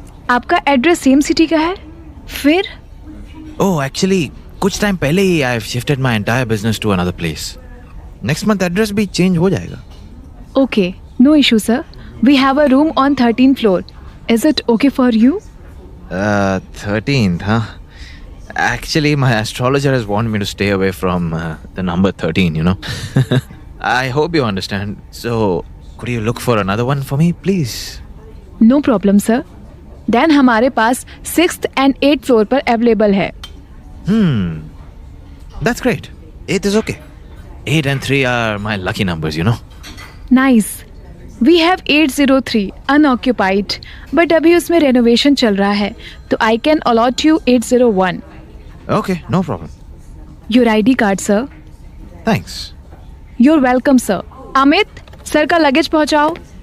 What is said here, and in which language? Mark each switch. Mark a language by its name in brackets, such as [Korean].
[Hindi] आपका address same city का है? फिर [English] oh, actually [Hindi] कुछ टाइम पहले ही [English] I have shifted my entire business to another place. [Hindi] Next month address भी चेंज हो जाएगा। [English] Okay, no issue sir. We have a room on 13th floor. Is it okay for you? 13th, huh? Actually, my astrologer has wanted me to stay away from the number 13, you know. I hope you understand. So, could you look for another one for me, please? No problem sir. [Hindi] Then हमारे पास 6th and 8th floor पर available है. [English] That's great. 8 is okay. 8 and 3 are my lucky numbers, you know. Nice. We have 803 unoccupied, but [Hindi] अभी उसमें renovation चल रहा है, तो [English] I can allot you 801. Okay, no problem. Your ID card sir. Thanks. You're welcome, sir. [Hindi] Amit, sir का luggage पहुंचाओ.